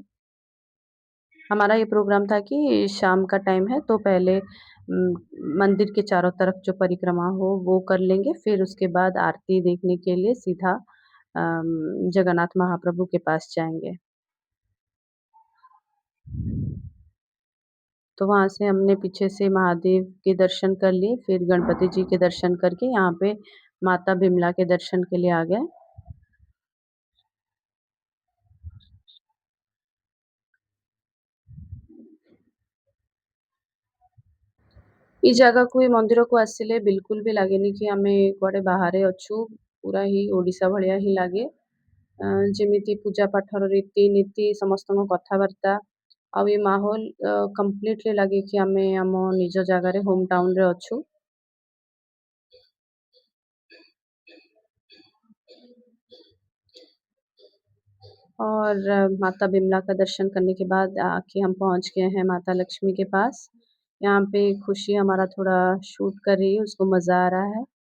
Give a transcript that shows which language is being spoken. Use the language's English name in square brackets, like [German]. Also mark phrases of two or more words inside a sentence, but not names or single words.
[Hindi] हमारा ये प्रोग्राम था कि शाम का टाइम है तो पहले मंदिर के चारों तरफ जो परिक्रमा हो वो कर लेंगे, फिर उसके बाद आरती देखने के लिए सीधा जगन्नाथ महाप्रभु के पास जाएँगे। तो वहाँ से हमने पीछे से महादेव के दर्शन कर लिए, फिर गणपति जी के दर्शन करके यहाँ पे माता बिमला के दर्शन के लिए आ गए। [Odia] ଇ ଜାଗାକୁ ଏ ମନ୍ଦିରକୁ ଆସିଲେ ବିଲକୁଲ ବି ଲାଗେନି କି ଆମେ କୁଆଡ଼େ ବାହାରେ ଅଛୁ, ପୁରା ହିଁ ଓଡ଼ିଶା ଭଳିଆ ହିଁ ଲାଗେ। ଯେମିତି ପୂଜା ପାଠର ରୀତିନୀତି ସମସ୍ତଙ୍କ କଥାବାର୍ତ୍ତା ଆଉ ଏ ମାହୋଲ କମ୍ପ୍ଲିଟଲି ଲାଗେ କି ଆମେ ଆମ ନିଜ ଜାଗାରେ [English] home townରେ [Odia] ଅଛୁ। [Hindi] और माता बिमला का दर्शन करने के बाद आके हम पहुँच गए हैं माता लक्ष्मी के पास। यहाँ पे खुशी हमारा थोड़ा शूट कर रही है, उसको मज़ा आ रहा है।